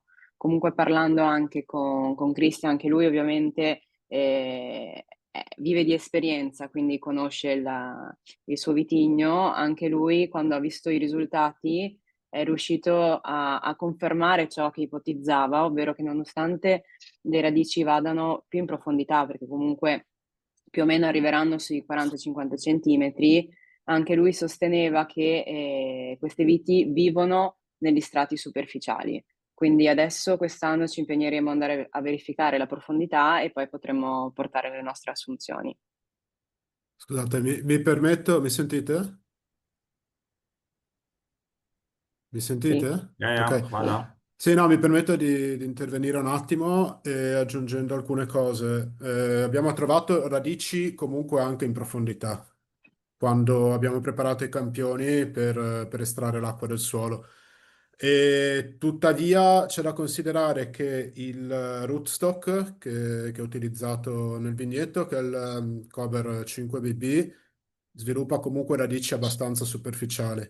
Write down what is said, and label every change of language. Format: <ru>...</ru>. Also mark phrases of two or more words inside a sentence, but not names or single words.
<it>Comunque parlando anche con Christian, anche lui ovviamente vive di esperienza, quindi conosce il suo vitigno, anche lui quando ha visto i risultati è riuscito a confermare ciò che ipotizzava, ovvero che nonostante le radici vadano più in profondità, perché comunque più o meno arriveranno sui 40-50 centimetri, anche lui sosteneva che queste viti vivono negli strati superficiali. Quindi adesso quest'anno ci impegneremo ad andare a verificare la profondità e poi potremo portare le nostre assunzioni. Scusate, mi permetto, mi sentite? Mi sentite?</it> <sl>Ja, Ok. hvala.</sl> <it>Sì, no, mi permetto di intervenire un attimo aggiungendo alcune cose. Abbiamo trovato radici comunque anche in profondità quando abbiamo preparato i campioni per estrarre l'acqua del suolo. E tuttavia c'è da considerare che il rootstock che ho utilizzato nel vigneto, che è il Cover 5BB, sviluppa comunque radici abbastanza superficiali.</it>